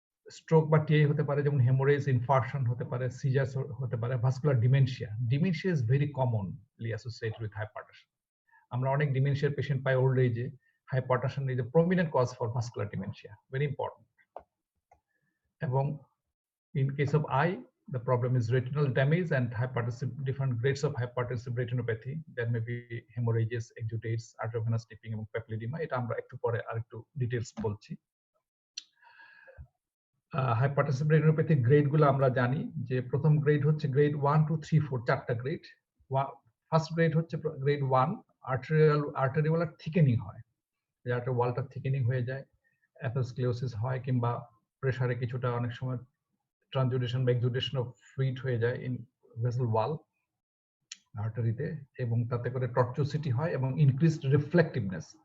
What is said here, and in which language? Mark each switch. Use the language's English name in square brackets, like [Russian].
[Bangla] Stroke বা TIA হতে পারে, যেমন হেমোরেজ, ইনফার্কশন হতে পারে, সিজার হতে পারে, vascular dementia. [English] Dementia is very commonly associated with hypertension. [Bangla] আমরা অনেক ডিমেনশিয়ার পেশেন্ট পাই ওল্ড এজে। [English] Hypertension is a prominent cause for vascular dementia, very important. [Bangla] এবং [English] in case of eye, the problem is retinal damage and hypertensive, different grades of hypertensive retinopathy. There may be hemorrhages, exudates, arteriovenous dipping [Bangla] এবং [English] papilledema. [Bangla] এটা আমরা একটু পরে আরেকটু details বলছি। Hypertensive retinopathy grade গুলো আমরা জানি যে প্রথম গ্রেড হচ্ছে গ্রেড 1, 2, 3, 4, চারটা গ্রেড। ফার্স্ট গ্রেড হচ্ছে গ্রেড 1, আর্টেরিওলার থিকেনিং হয়, যে আর্টারি ওয়ালটা থিকেনিং হয়ে যায়, অ্যাথেরোস্ক্লেরোসিস হয়, কিংবা প্রেসারে কিছুটা অনেক সময় ট্রানজুডেশন বা এক্সুডেশন অফ ফ্লুইড হয়ে যায় ইন ভেসেল ওয়াল, আর্টারিতে, এবং তাতে করে টর্চুসিটি হয় এবং ইনক্রিজড রিফ্লেক্টিভনেস।